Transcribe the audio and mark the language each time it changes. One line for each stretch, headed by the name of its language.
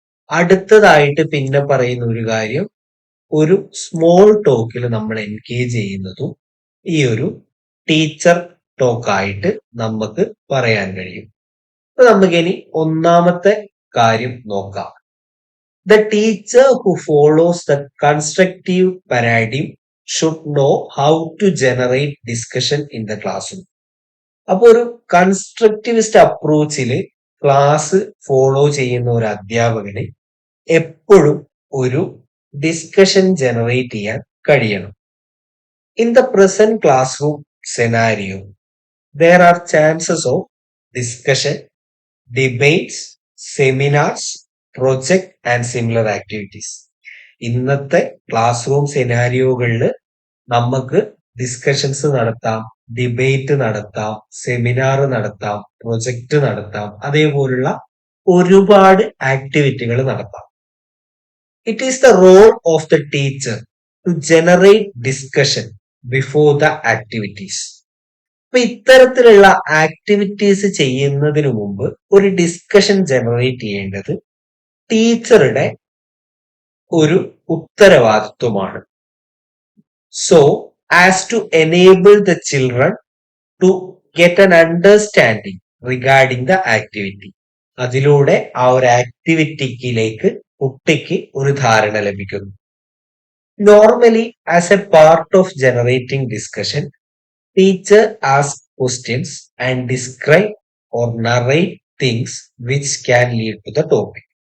Malayalam: അടുത്തതായിട്ട് പിന്നെ പറയുന്ന ഒരു കാര്യം, ഒരു സ്മോൾ ടോക്കിൽ നമ്മൾ എൻഗേജ് ചെയ്യുന്നതും ഈ ഒരു ടീച്ചർ ടോക്കായിട്ട് നമുക്ക് പറയാൻ കഴിയും. അപ്പൊ നമുക്കിനി ഒന്നാമത്തെ കാര്യം നോക്കാം.
English: The teacher who follows the constructive paradigm should know how to generate discussion in the classroom.
Malayalam: അപ്പൊ ഒരു കൺസ്ട്രക്റ്റിവിസ്റ്റ് അപ്രോച്ചിൽ ക്ലാസ് ഫോളോ ചെയ്യുന്ന ഒരു അധ്യാപകന് എപ്പോഴും ഒരു ഡിസ്കഷൻ ജനറേറ്റ് ചെയ്യാൻ കഴിയണം.
English: In the present classroom scenario there are chances of discussion, debates, seminars, project and similar activities.
Malayalam: ഇന്നത്തെ ക്ലാസ് റൂം സെനാരിയോകളിൽ നമുക്ക് ഡിസ്കഷൻസ് നടത്താം, ഡിബേറ്റ് നടത്താം, സെമിനാർ നടത്താം, പ്രൊജക്ട് നടത്താം, അതേപോലുള്ള ഒരുപാട് ആക്ടിവിറ്റികൾ നടത്താം.
English: It is the role of the teacher to generate discussion before the activities.
Malayalam: അപ്പൊ ഇത്തരത്തിലുള്ള ആക്ടിവിറ്റീസ് ചെയ്യുന്നതിന് മുമ്പ് ഒരു ഡിസ്കഷൻ ജനറേറ്റ് ചെയ്യേണ്ടത് ടീച്ചറുടെ ഒരു ഉത്തരവാദിത്വമാണ്.
English: So as to enable the children to get an understanding regarding the activity.
Malayalam: അതിലൂടെ ആ ഒരു ആക്ടിവിറ്റിയിലേക്ക് കുട്ടിക്ക് ഒരു ധാരണ ലഭിക്കുന്നു.
English: Normally as a part of generating discussion, teacher asks questions and describe or narrate things which can lead to the topic.